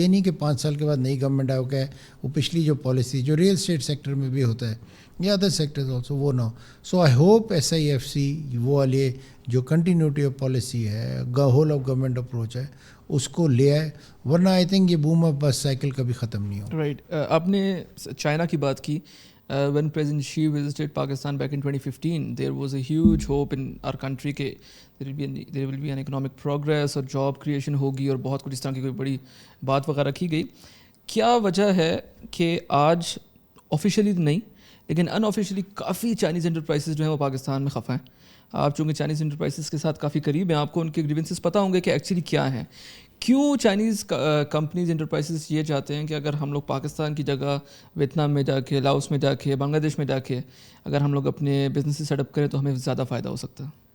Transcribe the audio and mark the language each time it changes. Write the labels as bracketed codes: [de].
[ur] یہ نہیں کہ 5 سال کے بعد نئی گورنمنٹ آئے کہ وہ پچھلی جو پالیسی جو ریئل اسٹیٹ سیکٹر میں بھی ہوتا ہے یا ادر سیکٹرز آلسو, وہ نہ ہو. سو آئی ہوپ SIFC وہ والے جو کنٹینیوٹی آف پالیسی ہے, ہول آف گورنمنٹ اپروچ ہے, اس کو لے آئے, ورنہ آئی تھنک یہ بوم اپ بس سائیکل کبھی ختم نہیں ہو. رائٹ. آپ نے چائنا کی بات کی. [en] When President Xi visited Pakistan back in 2015, there was a huge hope in our country کہ there will be an economic progress اور job creation [ur] ہوگی اور بہت کچھ اس طرح کی کوئی بڑی بات وغیرہ کی گئی. کیا وجہ ہے کہ آج آفیشیلی نہیں لیکن ان آفیشیلی کافی چائنیز انٹرپرائزز جو ہیں وہ پاکستان میں خفا ہیں؟ آپ چونکہ چائنیز انٹرپرائزز کے ساتھ کافی قریب ہیں, آپ کو ان کے گریونسز پتہ ہوں گے کہ ایکچولی کیا ہیں. کیوں چائنیز کمپنیز انٹرپرائزز یہ چاہتے ہیں کہ اگر ہم لوگ پاکستان کی جگہ ویتنام میں جا کے, لاؤس میں جا کے, بنگلہ دیش میں جا کے اگر ہم لوگ اپنے بزنس سیٹ اپ کریں تو ہمیں زیادہ فائدہ ہو سکتا ہے؟